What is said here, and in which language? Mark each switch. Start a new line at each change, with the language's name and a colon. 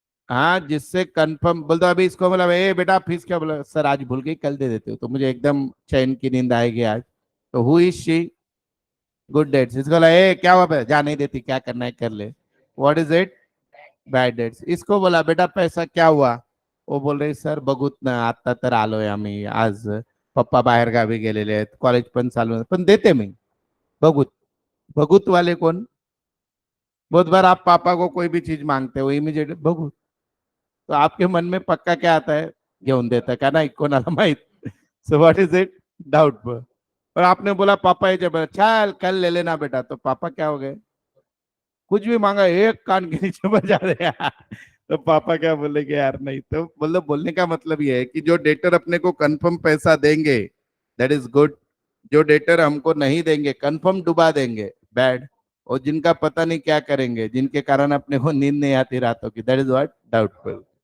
Hindi: हाँ, जिससे कंफर्म बोल दो अभी इसको, मतलब ए बेटा फीस क्या बोला सर, आज भूल गई कल दे देते हो तो मुझे एकदम चैन की नींद आएगी आज। तो
English: Who is she? Good dates.
Hindi: इसको बोला ए क्या हुआ बे? जा नहीं देती, क्या करना है कर ले।
English: What is it? Bad dates.
Hindi: इसको बोला बेटा पैसा क्या हुआ? वो बोल रही सर
Marathi: बघूत ना, आता तर आलोय आम्ही आज, पप्पा बाहेर गावी गेलेले आहेत, कॉलेज पण चालू आहे, पण देते मी बघूत।
Hindi: बघूत वाले कौन? बहुत बार आप पापा को कोई भी चीज मांगते हो इमीडिएट बघूत, तो आपके मन में पक्का क्या आता है?
Marathi: घेऊन देता का नाही कोणाला माहित।
English: So what is it? Doubtful.
Hindi: और आपने बोला पापा ये जब चल कल ले लेना बेटा, तो पापा क्या हो गए? कुछ भी मांगा एक कान के नीचे बजा दे यार। तो पापा क्या बोलेंगे यार? नहीं तो मतलब बोलने का मतलब ये है कि जो डेटर अपने को कंफर्म पैसा देंगे
English: that is good,
Hindi: जो डेटर हमको नहीं देंगे कंफर्म डुबा देंगे बैड, और जिनका पता नहीं क्या करेंगे जिनके कारण अपने को नींद नहीं आती रातों की,
English: That is what?
Hindi: डाउटफुल।